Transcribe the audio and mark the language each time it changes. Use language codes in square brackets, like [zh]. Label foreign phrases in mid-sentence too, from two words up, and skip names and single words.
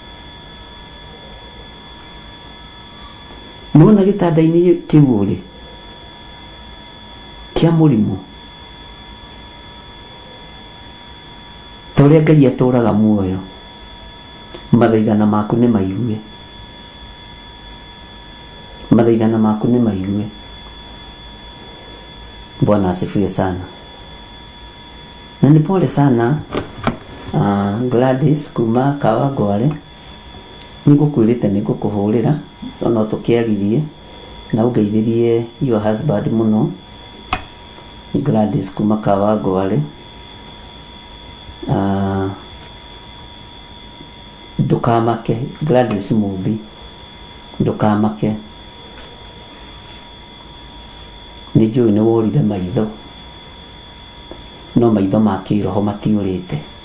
[ki] Nĩwona gĩtanda-inĩ kĩu ũrĩ kĩa mũrimũ, ta ũrĩa Ngai atũraga muoyo, mathaithana maku nĩ maigue, mathaithana maku nĩ maigue. [sw] Bwana asifiwe sana. Na ni pole sana [ki] Gladys kuma Kawangware, nĩngũkwĩrĩte nĩngũkũhũrĩra ona tũkĩaririe na ũngeithĩrie [en] your husband [ki] mũno. Gladys kuma Kawangware, ndũkamake Gladys Mumbi, ndũkamake, nĩnjũĩ nĩ worire maitho, no maitho ma kĩroho matiũrĩte,